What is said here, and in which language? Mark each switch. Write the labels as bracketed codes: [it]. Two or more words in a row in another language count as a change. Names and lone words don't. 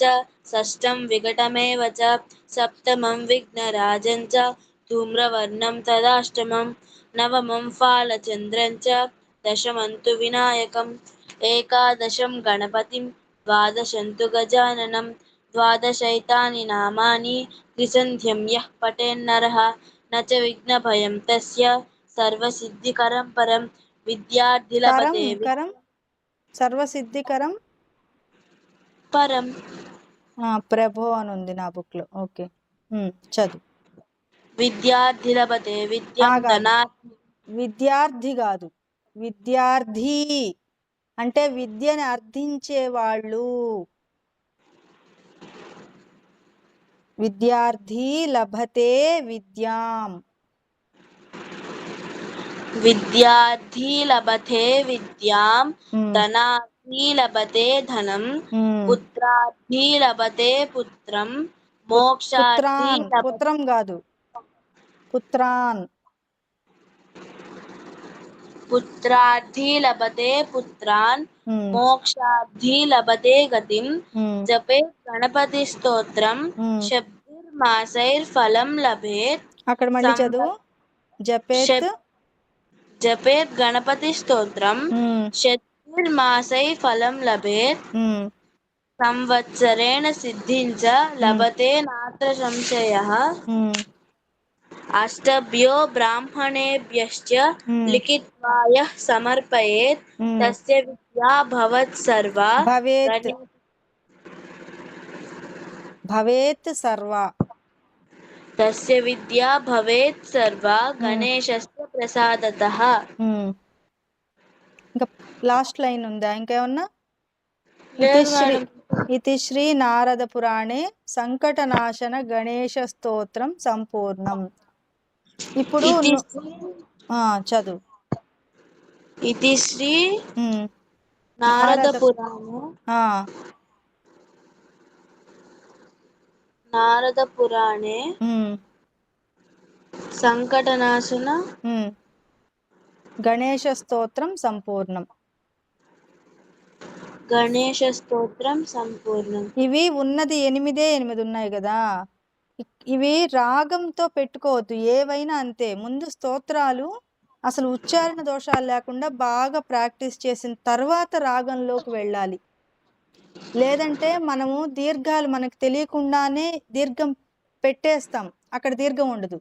[sa] षष्ठं विकटमेव च सप्तमं विघ्नराजं च धूम्रवर्णं तदाष्टमं नवमं फालचन्द्रं च दशमं तु विनायकम् एकादशं गणपतिं द्वादशं तु गजाननं द्वादशैतानि नामानि त्रिसन्ध्यं यः पठेन्नरः न च विघ्नभयं तस्य सर्वसिद्धिकरं परं కరం विद्यार्थिलभते करं सर्वसिद्धिकरं परं [te] ప్రభో అని ఉంది నా బుక్ లో. ఓకే, చదువు. [sa] विद्यार्थिलभते विद्यं [te] కాదు, [sa] धनात् [te] విద్యార్థి కాదు, విద్యార్థి అంటే విద్యని అర్థించే వాళ్ళు. [sa] विद्यार्थी लभते विद्यां. विद्यार्थी लभते विद्यां ఉమ్, धनार्थी लभते धनं ఉమ్. पुत्रार्थी लभते पुत्रं मोक्षार्थी పుత్రాన్, लभते [te] పుత్రం కాదు, పుత్రాన్. [sa] पुत्रार्थी लभते पुत्रान् ఉమ్, मोक्षार्थी लभते गतिं ఉమ్, जपेत् गणपतिस्तोत्रं ఉమ్. शब्दैर्मासैर्फलं लभेत् [te] అక్కడ మళ్ళీ చదువు. జపేత్. [sa] शब् जपेत् गणपतिस्तोत्रं ఉమ్, शब्दैर्मासैः फलं लभेत् ఉమ్, संवत्सरेण सिद्धिं च ఉమ్, लभते नात्र संशयः ఉమ్, अष्टभ्यो ब्राह्मणेभ्यश्च ఉమ్, लिखित्वा यः समर्पयेत् ఉమ్. तस्य विद्या भवत्सर्वा భవేత్, गणे- भवेत् सर्व. तस्य विद्या भवेत् सर्वा ఉమ్, गणेशस्य प्रसादतः [te] ఉమ్. ఇంకా [en] last line [te] ఉందా ఇంకేమన్నా? [sa] ఇతి [te] లేదు [sa] శ్రీ [te] మేడం [sa] इति श्री नारद पुराणे सङ्कटनाशन गणेश स्तोत्रं सम्पूर्णं. [te] ఇప్పుడు [sa] इति श्री [te] చదువు. [sa] इति श्री [te] ఉమ్, నారద [sa] नारदपुराणे ఆ, नारदपुराणे ఉమ్, सङ्कटनाशन ఉమ్. गणेश स्तोत्रं सम्पूर्णं. गणेशस्तोत्रं सम्पूर्णम् [te] ఇవి ఉన్నది 8 ఉన్నాయి కదా. ఇవి రాగంతో పెట్టుకోవద్దు, ఏవైనా అంతే. ముందు స్తోత్రాలు అసలు ఉచ్చారణ దోషాలు లేకుండా బాగా ప్రాక్టీస్ చేసిన తర్వాత రాగంలోకి వెళ్ళాలి. లేదంటే మనము దీర్ఘాలు మనకు తెలియకుండానే దీర్ఘం పెట్టేస్తాం, అక్కడ దీర్ఘం ఉండదు.